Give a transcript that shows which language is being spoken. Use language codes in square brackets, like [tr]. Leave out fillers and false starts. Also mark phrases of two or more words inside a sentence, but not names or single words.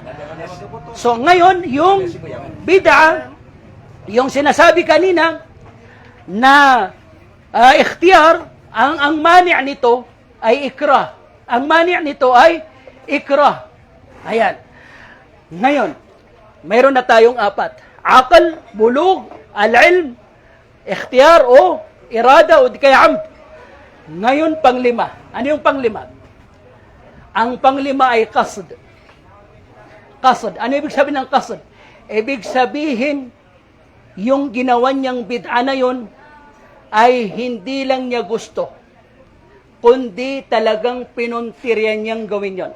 [tl] So ngayon, yung bid'a, yung sinasabi kanina na ikhtiyar, ang mani' nito ay ikrah. Ang mani' nito ay ikrah. Ayan. Ngayon, mayroon na tayong apat. [ar] عقل، بلوغ، العلم، اختيار [tl] o irada o di kaya amd. Ngayon, panglima. Ano yung panglima? Ang panglima ay qasd. Qasd. Ano ibig sabihin ng qasd? Ibig sabihin, yung ginawa niyang bid'a na yun ay hindi lang niya gusto, kundi talagang pinuntiryan niyang gawin yon.